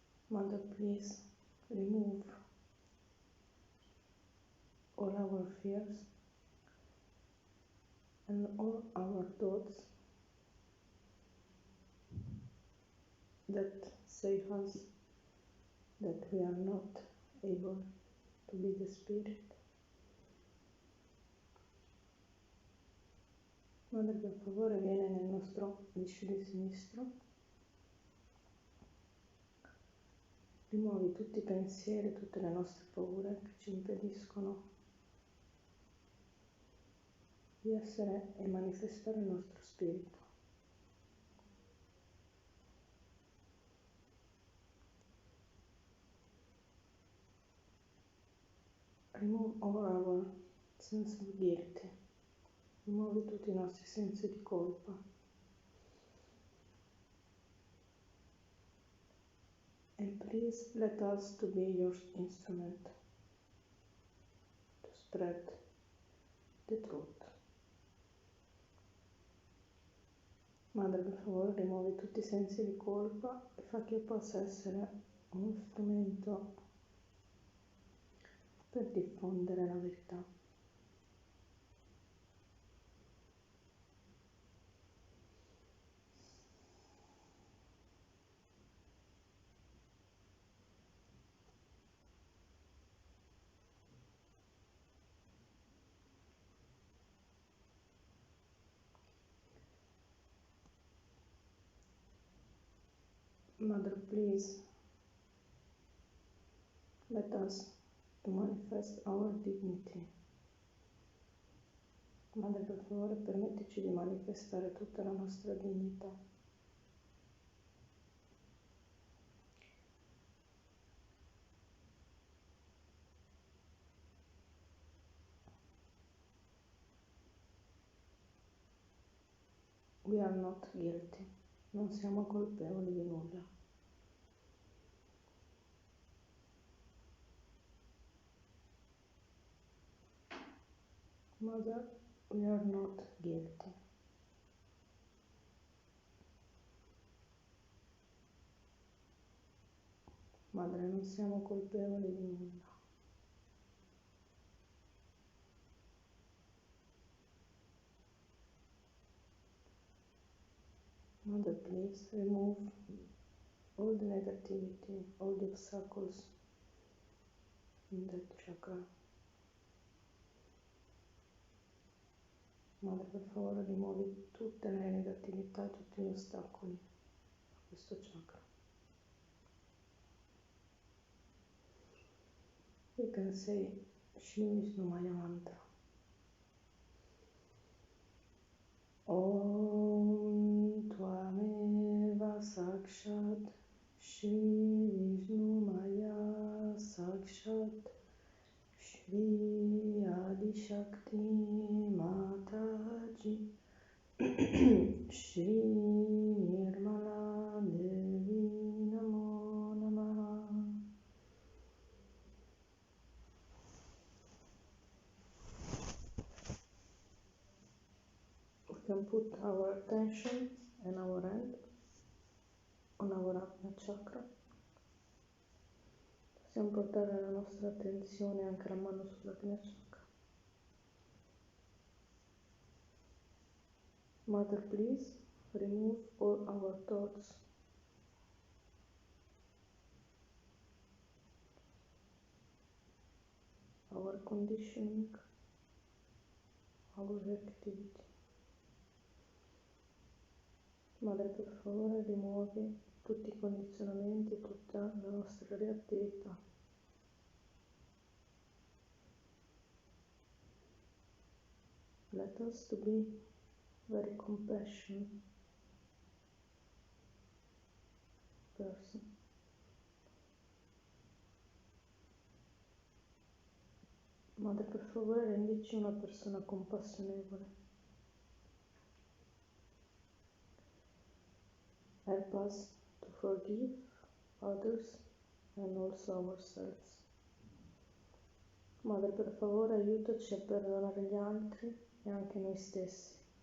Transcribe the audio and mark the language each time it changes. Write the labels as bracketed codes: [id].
[en] Mother, please remove all our fears and all our thoughts that say us that we are not able to be the Spirit. [it] Madre, per favore, vieni nel nostro Vishwa di sinistro. Rimuovi tutti i pensieri, tutte le nostre paure che ci impediscono di essere e manifestare il nostro spirito. [en] Remove all our sense of guilt. [it] Rimuovi tutti i nostri sensi di colpa. [en] And please let us to be your instrument to spread the truth. [it] Madre, per favore, rimuovi tutti i sensi di colpa e fa che io possa essere uno strumento per diffondere la verità. [en] Mother, please let us to manifest our dignity. [it] Madre, per favore, permettici di manifestare tutta la nostra dignità. [en] We are not guilty. [it] Non siamo colpevoli di nulla. [en] Mother, we are not guilty. Mother, [it] Madre, non siamo colpevoli di nulla. [en] Mother, please remove all the negativity, all the obstacles in that chakra. [it] Madre, per favore, rimuovi tutte le negatività, tutti gli ostacoli a questo chakra. [en] We can say Shri Vishnu Maya Mantra. [sa] Om Tvameva Sakshat Shri Vishnu Maya Sakshat Shri Adi Shakti Mataji Shri Nirmala Devi Namo Namaha. [en] We can put our attention and our hand on our Ajna chakra. [it] Possiamo portare la nostra attenzione anche la mano sull'Ajna chakra. [en] Mother, please remove all our thoughts, our conditioning, our activity. [it] Madre, per favore, rimuovi tutti i condizionamenti, tutta la nostra reattività. [en] Let us to be very compassionate person. [it] Madre, per favore, rendici una persona compassionevole. [en] Help us to forgive others and also ourselves. [it] Madre, per favore, aiutaci a perdonare gli altri e anche noi stessi.